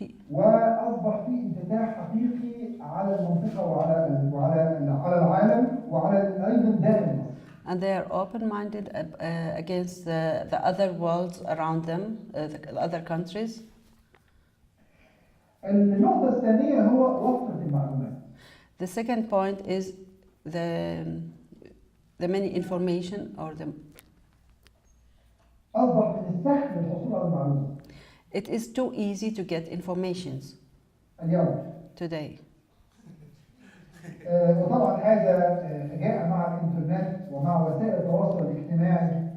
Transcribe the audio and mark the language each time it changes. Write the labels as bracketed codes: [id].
[ar] وأصبح في انفتاح حقيقي على المنطقة وعلى العالم وعلى أيضا داخل مصر. [en] And they are open-minded against the other worlds around them, the other countries. [ar] النقطة الثانية هو وفرة المعلومات. [en] The second point is the many information or the. [ar] أصبح من السهل الحصول على المعلومة. [en] It is too easy to get informations [ar] اليوم. [en] today. [ar] وطبعا هذا جاء مع الإنترنت ومع وسائل التواصل الاجتماعي.